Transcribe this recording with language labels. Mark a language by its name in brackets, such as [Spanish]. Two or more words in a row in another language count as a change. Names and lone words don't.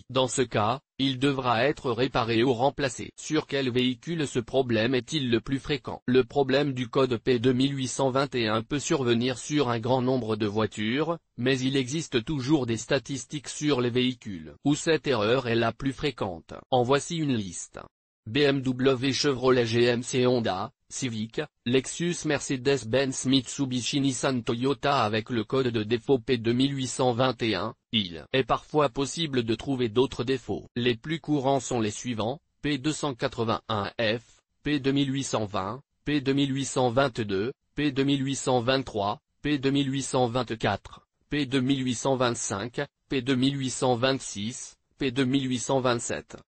[French] Dans ce cas, il devra être réparé ou remplacé. Sur quel véhicule ce problème est-il le plus fréquent? Le problème du code P2821 peut survenir sur un grand nombre de voitures, mais il existe toujours des statistiques sur les véhicules où cette erreur est la plus fréquente. En voici une liste. BMW, Chevrolet, GMC, Honda, Civic, Lexus, Mercedes-Benz, Mitsubishi, Nissan, Toyota. Avec le code de défaut P2821, il est parfois possible de trouver d'autres défauts. Les plus courants sont les suivants: P281F, P2820, P2822, P2823, P2824, P2825, P2826, P2827.